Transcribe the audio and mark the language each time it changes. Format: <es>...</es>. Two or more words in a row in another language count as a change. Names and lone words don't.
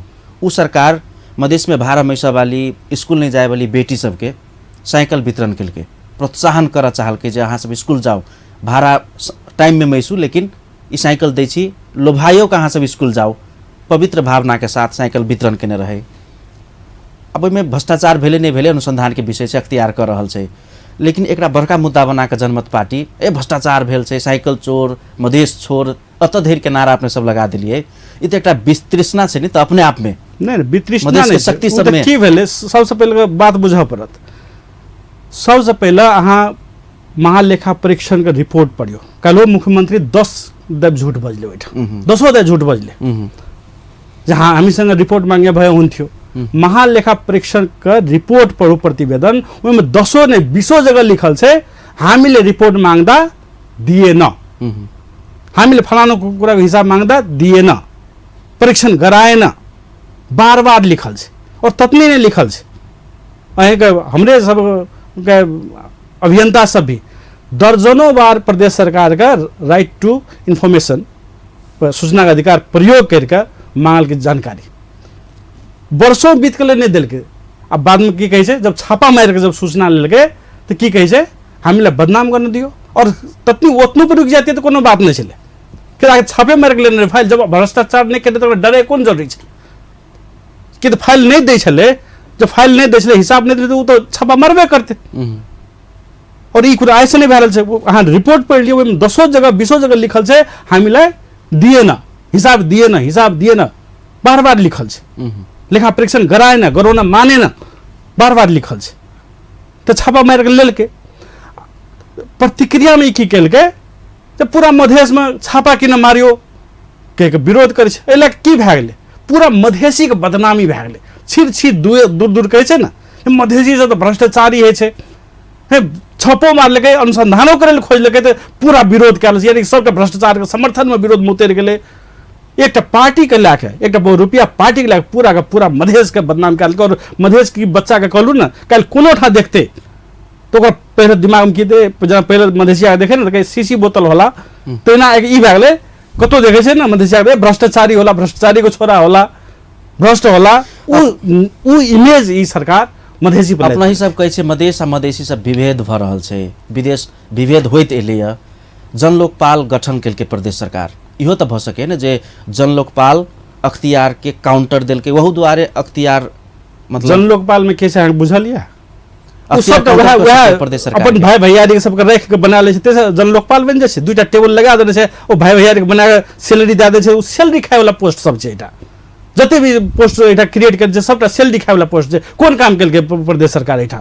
<mai>उ सरकार मधेश में भाड़ा मैसा वाली, स्कूल नहीं जाए वाली बेटी सबके साइकिल वितरण केलके, प्रोत्साहन कर चाहलके जे अहाँ सब स्कूल जाओ, भाड़ा टाइम में मैसू लेकिन ई साइकिल दै छी, लोभाइयो के अहाँ सब स्कूल जाओ, पवित्र भावना के साथ साइकिल वितरण केने रहे। अब ओहिमे भ्रष्टाचार भेले नहीं भेले अनुसंधान के विषय से अख्तियार कर रहल छै, लेकिन एकरा बड़का मुद्दा बना के जनमत पार्टी भ्रष्टाचार भेल छै, साइकिल चोर, मधेश छोर, अत धरि के नारा अपने सब लगा दिलिए। ई तो एकटा वितृष्णा छै नि, तो अपने आप में नहीं वितृष्णा नहीं, शक्ति सब में की भेले सबसे पहले बात बुझा पड़त। सबसे पहले अहाँ महालेखा परीक्षण के रिपोर्ट पढ़ियो, कल मुख्यमंत्री 10 दब झूठ बजले बैठा, 10 दब झूठ बजले, जहाँ हमी संग रिपोर्ट मांगे भय हुन थियो। महालेखा परीक्षण का रिपोर्ट पढ़ो प्रतिवेदन, में 10 ने 20 जगह लिखल छै</mai> <ne>हामीले रिपोर्ट मांगदा दिए न, हामीले फलानो कुरा के हिसाब मांगदा दिए न, परीक्षण गराए न,</ne> <mai>बार बार लिखल छै। और ततनी ने लिखल छै, हमरे सब के अभियंता सब भी दर्जनों बार प्रदेश सरकार का</mai> <en>right to information,</en> <mai>सूचना का अधिकार प्रयोग करके मांगल के जानकारी, वर्षों बीत के नहीं दिल के। अब बाद में की कहे छै, जब छापा मार के जब सूचना लेके तो की कहे छै</mai> <ne>हामीले बदनाम करने दियो,</ne> <mai>और ततनी ओतनो पर रुक जाती है तो कोनो बात नहीं चले, फिर आगे छापे मार के लेने फाइल, जब भ्रष्टाचार नहीं करे तो डरे कौन जरूरी छै कि तो फाइल नहीं दे छले, जब फाइल नहीं दे छले, हिसाब नहीं दे तो छापा मारबे करते। और ई कुरा ऐसे नहीं भरल छै, अहाँ रिपोर्ट पढ़ लियो, 10 जगह 20 जगह लिखल छै</mai> <ne>हामीलाई दिए न, हिसाब दिए न, हिसाब दिए न,</ne> <mai>बार बार लिखल छै।</mai> <ne>लेखा परीक्षण गराए न, गरो न, माने न,</ne> <mai>बार बार लिखल छै तो छापा मार के लेलकै प्रतिक्रिया में ई की केलकै जे पूरा मधेश में छापा कि न मारियो के विरोध करे छै एला की भए गेलै पूरा मधेसी के बदनामी भए गेलै छिर छिर दूर दूर कहै छै ना मधेसी सब तो भ्रष्टाचारी है छै छापो मारलकै अनुसंधानो करे ले खोजलकै तो पूरा विरोध कयल यानी सबके भ्रष्टाचार के समर्थन में विरोध में उतरि गेलै एक पार्टी के लैके एक रुपया पार्टी के लैके पूरा का पूरा मधेश के बदनाम कयल और मधेश की बच्चा के कहलू ना कल कोनो ठाम देखते तो पहले दिमाग में की दे पहले मधेसिया देखे ना तो सीसी बोतल होला तो ना ई भए गेलै कतो देखे छै ना मधेसिया भ्रष्टाचारी होला भ्रष्टाचारी को छोरा होला भ्रष्ट होला उ इमेज ई सरकार मधेसी पर अपना ही सब कहै छै मधेश आ मधेसी सब विभेद भ रहल छै विदेश विभेद होइत एलैया जनलोकपाल गठन केलकै प्रदेश सरकार इहो तऽ भऽ सकै ने जे जनलोकपाल अख्तियार के काउंटर देलकै वहू दुआरे अख्तियार मतलब जनलोकपाल में कैसे अहाँ बुझल या अपन भाई भैयारी सबके राख के बना ले छै जनलोकपाल बनि जाइ छै दूटा टेबल लगा देने छै ओ भाई भैयारी के बना के सैलरी दे दै छै ओ सैलरी खाय वाला पोस्ट सब छै एटा जते भी पोस्ट एटा क्रिएट कर छै सबटा सैलरी खाय वाला पोस्ट छै कोन काम केलकै प्रदेश सरकार एटा</mai>